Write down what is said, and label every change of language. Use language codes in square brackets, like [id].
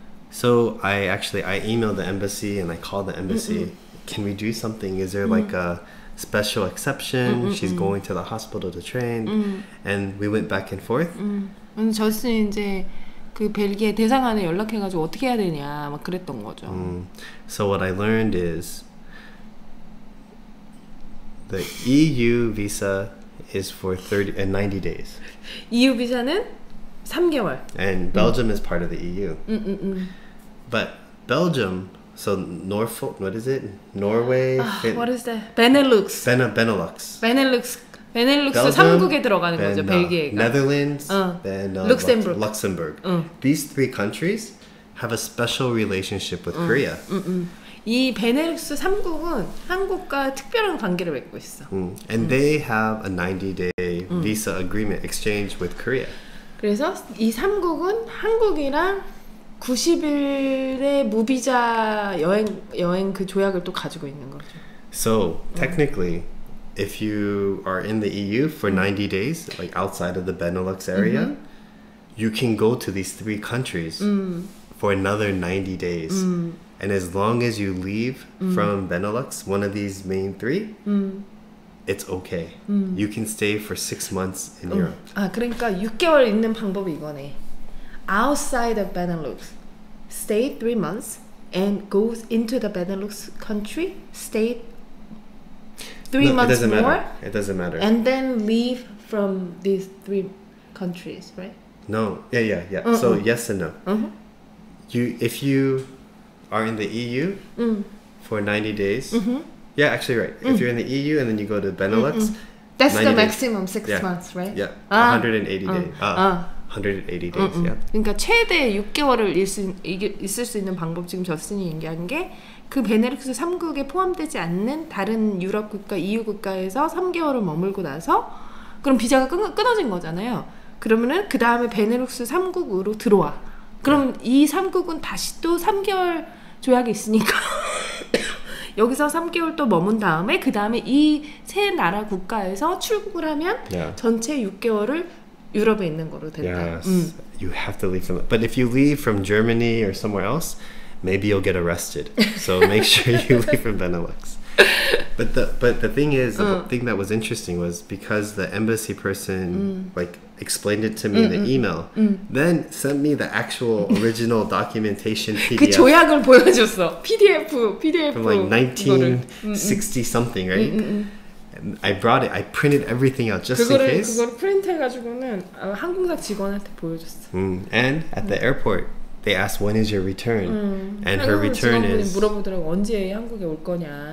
[en] So I emailed the embassy and I called the embassy. Can we do something? Is there like a special exception? She's going to the hospital to train. And we went back and forth. [ko] 저스는 이제 그 벨기에 대사관에 연락해가지고 어떻게 해야 되냐 막 그랬던 거죠. [en] So what I learned is the EU visa is for 90 days. [ko] EU 비자는 3개월. [en] And Belgium is part of the EU. But Belgium, so Norfolk, what is it? Norway? What is that? Benelux. Benelux. [ko] Belgium, 3국에 들어가는 거죠, 벨기에가. [en] Netherlands, then Luxembourg. These 3 countries have a special relationship with Korea. [ko] 이 베네룩스 3국은 한국과 특별한 관계를 맺고 있어. [en] And they have a 90-day visa agreement exchange with Korea. [ko] 그래서 이 3국은 한국이랑 90일의 무비자 여행 그 조약을 또 가지고 있는 거죠. [en] So technically, if you are in the EU for 90 days, like outside of the Benelux area, you can go to these 3 countries for another 90 days. And as long as you leave from Benelux, one of these main 3, it's okay. You can stay for 6 months in Europe. [ko] 그러니까 6개월 있는 방법이 이거네. [en] Outside of Benelux, stay 3 months and goes into the Benelux country, stay 3 months it doesn't more, matter. It doesn't matter. and then leave from these 3 countries, right? No, yeah. So yes and no. If you are in the EU for 90 days, yeah, actually right. If you're in the EU and then you go to Benelux, that's the 90 days. maximum 6 months, right? Yeah, 180 days. 180 days. Yeah. [ko] 그러니까 최대 6개월을 있을 수 있는 방법 지금 저스틴이 얘기한 게 그 베네룩스 3국에 포함되지 않는 다른 유럽 국가, EU 국가에서 3개월을 머물고 나서 그럼 비자가 끊어진 거잖아요. 그러면은 그 다음에 베네룩스 3국으로 들어와. 그럼 이 3국은 다시 또 3개월 조약이 있으니까 여기서 3개월 또 머문 다음에 그 다음에 이 세 나라 국가에서 출국을 하면 전체 6개월을 유럽에 있는 거로 된다. [en] Yes, you have to leave from. But if you leave from Germany or somewhere else, maybe you'll get arrested. So make sure you leave from Benelux. But the thing is, the thing that was interesting was because the embassy person like explained it to me in the email, then sent me the actual original documentation PDF. [ko] 그 조약을 보여줬어. PDF [en] from like 1960 something, right? And I brought it. I printed everything out just in case. [ko] 그거를 프린트해가지고는 항공사 직원한테 보여줬어. [en] And at the airport, they asked when is your return, and her return is [ko] 물어보더라고 언제 한국에 올 거냐.